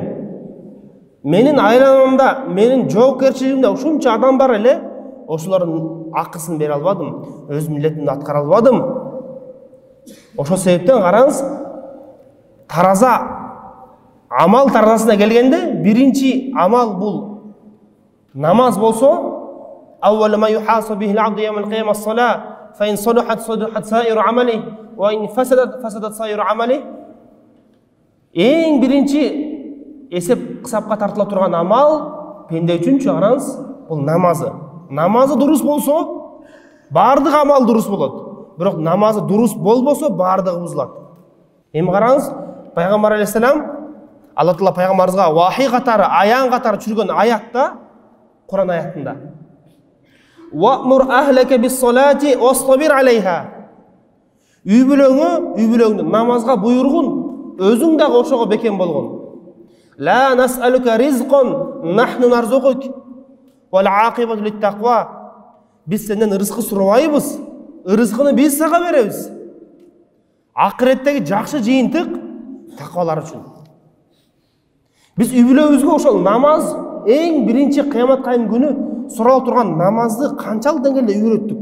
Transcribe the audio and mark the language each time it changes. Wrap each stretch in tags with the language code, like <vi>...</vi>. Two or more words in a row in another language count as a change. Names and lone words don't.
<ky>Менин айламамда, менин жоопкерчилигимде ушунча адам бар эле, ошолордун акысын бере албадым, өз милдетимди аткара албадым. Ошол себептен караңыз, тараза Амал таразасына келгенде биринчи амал бул Namaz болсо,</ky> <ar>أول ما يحاسب به العبد يوم القيامة الصلاة فإن صلحت صلح سائر عمله وإن فسدت فسد سائر عمله.</ar> <ky>Эң биринчи эсеп кысапка тартыла турган амал пенде үчүнчү караңыз, бул намазы. Намазы дурус болсо, бардык амал дурус болот. Бирок намазы дурус болбосо, бардыгы бузулат. Эми караңыз, Пайгамбар алейхиссалам</ky> <ar>الله تعالى</ar> <ky>пайгамбарыбызга вахий катары, аян катары түшүргөн аятта, Кур'ан аятында.</ky> <ar>وأمر أهلك بالصلاة واصطبر عليها.</ar> <ky>Үй бүлөңдү намазга буйругун, өзүң дагы ошого бекем болгон.</ky> <ar>لا نسألك رزقا نحن نرزقك. والعاقبة للتقوى.</ar> <ky>Биз сенден рызкы сурабайбыз. Рызкыны биз сага беребиз. Акыреттеги жакшы жыйынтык таквалар үчүн. Биз үй бүлөбүзгө ошол намаз эң биринчи кыямат кайым күнү суралып турган намазды канчалык деңгээлде үйрөттүк.</ky>